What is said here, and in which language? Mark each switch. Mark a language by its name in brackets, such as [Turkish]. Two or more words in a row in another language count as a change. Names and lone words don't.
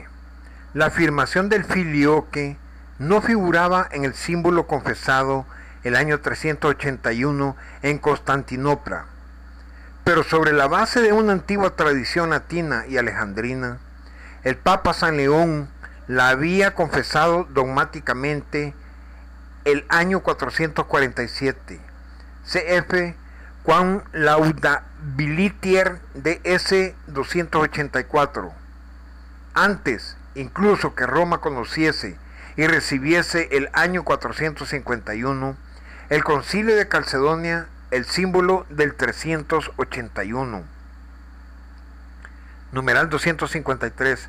[Spanish] La afirmación del filioque no figuraba en el símbolo confesado el año 381 en Constantinopla, pero sobre la base de una antigua tradición latina y alejandrina, el Papa San León la había confesado dogmáticamente el año 447, cf. Quam laudabilitier de ese 284. Antes incluso que Roma conociese y recibiese el año 451, el Concilio de Calcedonia, el símbolo del 381. Numeral 253.